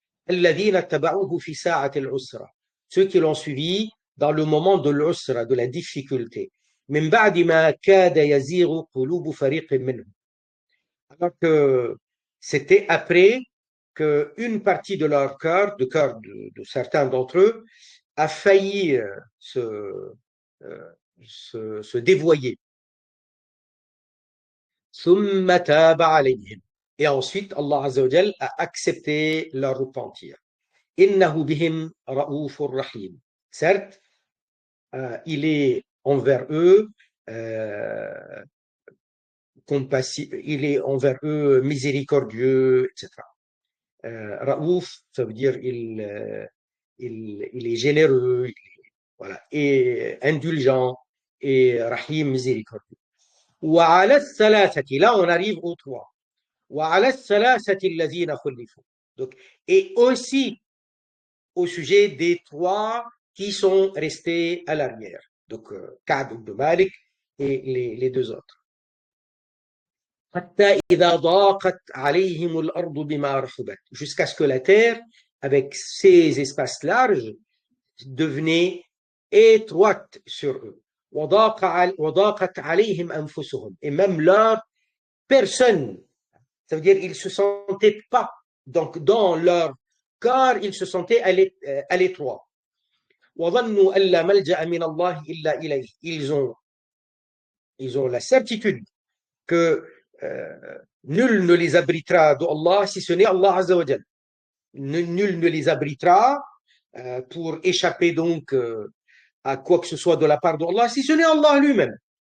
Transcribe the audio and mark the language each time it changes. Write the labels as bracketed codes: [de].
[ar] الذين اتبعوه في ساعة العسرة. [fr] Ceux qui l'ont suivi dans le moment de l'usra, de la difficulté. [ar] من بعد ما كاد يزيغ قلوب فريق منهم. [fr] Alors que c'était après qu'une partie de leur cœur, de certains d'entre eux, a failli se dévoyer. [ar] ثم تاب عليهم. [fr] Et ensuite, Allah Azza wa Jal a accepté leur repentir. [ar] إنه بهم رؤوف رحيم. [fr] Certes, il est envers eux compassif, il est envers eux miséricordieux, etc. Raouf, ça veut dire il est généreux, voilà, et indulgent, et Rahim, miséricordieux. [ar] وعلى الثلاثة, [fr] là on arrive aux trois. [ar] وعلى الثلاثة الذين خلفوا. [fr] Donc, et aussi au sujet des trois qui sont restés à l'arrière. Donc, Ka'b ibn Malik et les deux autres. [ar] حتى إذا ضاقت عليهم الأرض بما رحبت. [fr] Jusqu'à ce que la terre, avec ses espaces larges, devenait étroite sur eux. [ar] وضاقت عليهم أنفسهم. [fr] Et même leur personne, ça veut dire ils ne se sentaient pas, donc dans leur corps, ils se sentaient à l'étroit. [ar] وظنوا أن لا ملجأ من الله إلا إليه. [fr] Ils ont la certitude que nul ne les abritera de Allah si ce n'est Allah Azza wa Jal. Nul ne les abritera pour échapper donc à quoi que ce soit de la part de Allah si ce n'est Allah lui-même.